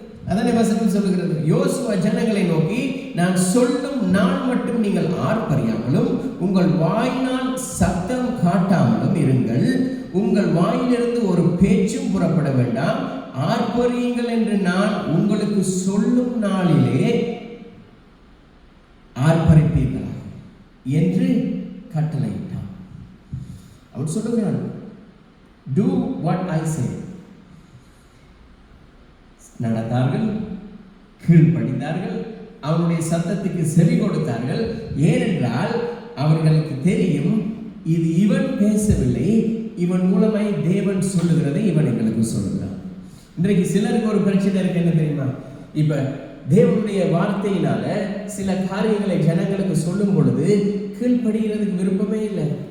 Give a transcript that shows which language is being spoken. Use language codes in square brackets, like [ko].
[ta] அதனை வசனம் சொல்லுகிறது, யோசுவா ஜனங்களை நோக்கி, நான் சொல்லும் நாள் மட்டும் நீங்கள் ஆர்ப்பரியாமலும் உங்கள் வாயினால் சத்தம் காட்டாமலும் இருங்கள். உங்கள் வாயிலிருந்து ஒரு பேச்சும் புறப்பட வேண்டாம். ஆர்ப்பரியுங்கள் என்று நான் உங்களுக்கு சொல்லும் நாளிலே ஆர்ப்பரிப்பீர்களா என்று கட்டளையிட்டான். அவர் சொல்லுகிறான், [en] do what I say. [ta] நடந்தார்கள், கீழ்ப்படிந்தார்கள், அவருடைய சத்தத்துக்கு செவி கொடுத்தார்கள். ஏனென்றால் அவர்களுக்கு தெரியும், இது இவன் பேசவில்லை, இவன் மூலமாய் தேவன் சொல்லுகிறதை இவன் எங்களுக்கு சொல்லுகிறான். இன்றைக்கு சிலருக்கு ஒரு பிரச்சனை இருக்கு, என்ன தெரியுமா? இப்ப தேவனுடைய வார்த்தையினால சில காரியங்களை ஜனங்களுக்கு சொல்லும் பொழுது கீழ்ப்படுகிறதுக்கு விருப்பமே இல்லை.